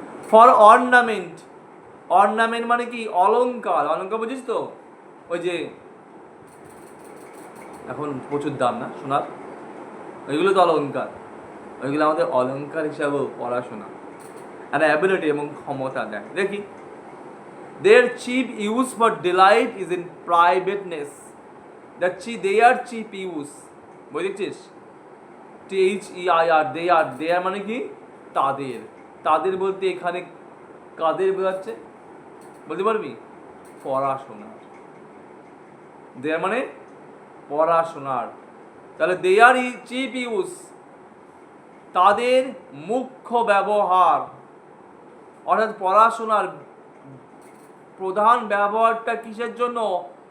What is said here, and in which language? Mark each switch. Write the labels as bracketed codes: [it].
[bn] For ornament, ornament মানে কি? অলংকার। অলংকার বুঝিস তো? ওই যে এখন প্রচুর দাম না সোনার, ওইগুলো তো অলংকার। ওইগুলো আমাদের অলংকার হিসাবেও পড়াশোনা আর অ্যাবিলিটি এবং ক্ষমতা দেয়। [en] দেখি, their chief use for delight is in privateness. their chief use, [bn] বুঝেছিস? [en] THEIR, they are [bn] মানে কি? তাদের। তাদের বলতে এখানে কাদের বোঝাচ্ছে বলতে পারবি? পড়াশোনার। দেয়ার মানে পড়াশোনার। তাহলে [en] their chief use, [bn] তাদের মুখ্য ব্যবহার, অর্থাৎ পড়াশোনার প্রধান ব্যবহারটা কিসের জন্য?